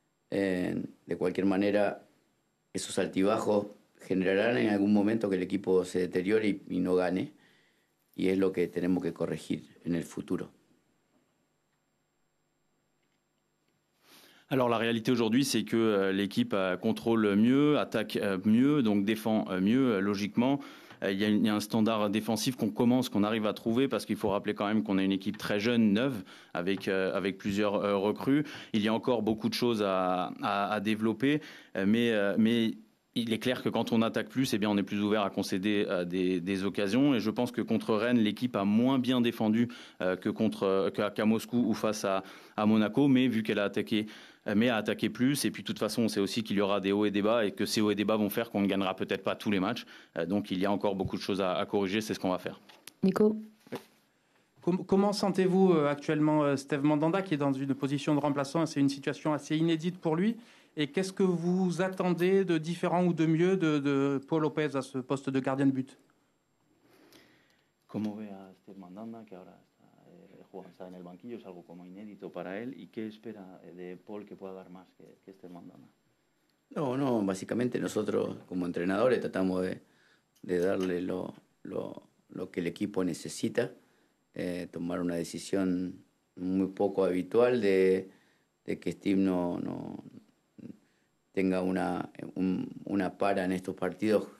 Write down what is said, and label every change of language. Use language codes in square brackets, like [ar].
[es] De cualquier manera, esos altibajos generarán en algún momento que el equipo se deteriore y no gane, y es lo que tenemos que corregir en el futuro. [fr] Alors la réalité aujourd'hui, c'est que l'équipe contrôle mieux, attaque mieux, donc défend mieux logiquement. Il y a un standard défensif qu'on arrive à trouver, parce qu'il faut rappeler quand même qu'on a une équipe très jeune, neuve, avec plusieurs recrues. Il y a encore beaucoup de choses à développer, mais il est clair que quand on attaque plus, eh bien, on est plus ouvert à concéder des occasions. Et je pense que contre Rennes, l'équipe a moins bien défendu qu'à Moscou ou face à Monaco, mais vu qu'elle a attaqué plus. Et puis de toute façon, on sait aussi qu'il y aura des hauts et des bas, et que ces hauts et des bas vont faire qu'on ne gagnera peut-être pas tous les matchs. Donc il y a encore beaucoup de choses à corriger, c'est ce qu'on va faire. Nico? Comment sentez-vous actuellement Steve Mandanda, qui est dans une position de remplaçant? C'est une situation assez inédite pour lui. Et qu'est-ce que vous attendez de différent ou de mieux de Paul Lopez à ce poste de gardien de but? [es] ¿Cómo ve a Steve Mandanda, que ahora está en el banquillo? Es algo como inédito para él. ¿Y qué espera de Paul que pueda dar más que Steve Mandanda? No, básicamente nosotros como entrenadores tratamos de darle lo que el equipo necesita, tomar una decisión muy poco habitual de que Steve no tenga una para en estos partidos.